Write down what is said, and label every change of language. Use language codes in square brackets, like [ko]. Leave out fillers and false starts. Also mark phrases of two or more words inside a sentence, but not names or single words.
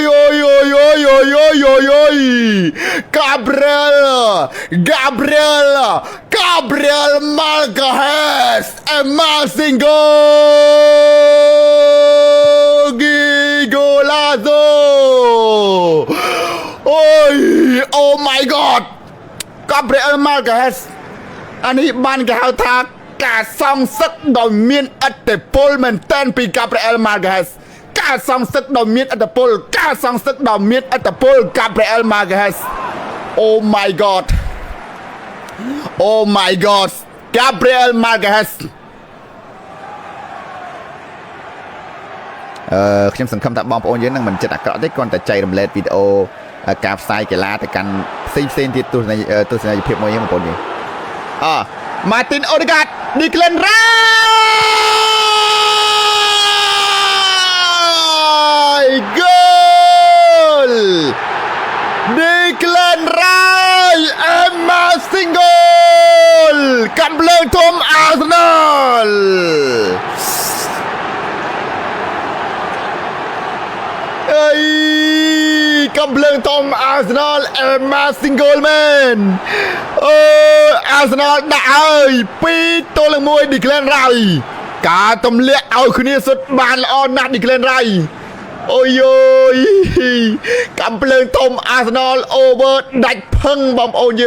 [en] Gabriel Magalhaes amazing golazo អូយ Oh my god Gabriel Magalhaes [km] អានេះបានគេហៅថាការសងសឹកដោយមានឥទ្ធិពលមែនទែនពី Gabriel Magalhaes ការសងសឹកដោយមានឥទ្ធិពលការសងសឹកដោយមានឥទ្ធិពល Gabriel Magalhaes [en] Oh my god Oh my god [km] Gabriel Magalhaes ខ្ញុំសង្ឃឹមថាបងប្អូនយើងនឹងមិនចិត្តអាក្រក់ទេគ្រាន់តែចែករំលែកវីដេអូការផ្សាយកីឡាទៅកាន់ផ្សេងទៀតទស្សនីយភាពមួយហ្នឹងបងប្អូនយើង Martin Odegaard Declan [en] Rice goal Declan Rice amazing goal កំភ្លើងធំ Arsenalកំភ្លើ [km] ងធំ Arsenal [en] amazing goal man [km] អូ Arsenal ដាក់ហើយ2-1 Declan Rice ការទម្លាក់ឲ្យគ្នាសុទ្ធបានល្អណាស់ Declan Rice អូយកំភ្លើងធំ Arsenal over ដាច់ផឹងបងប្អូន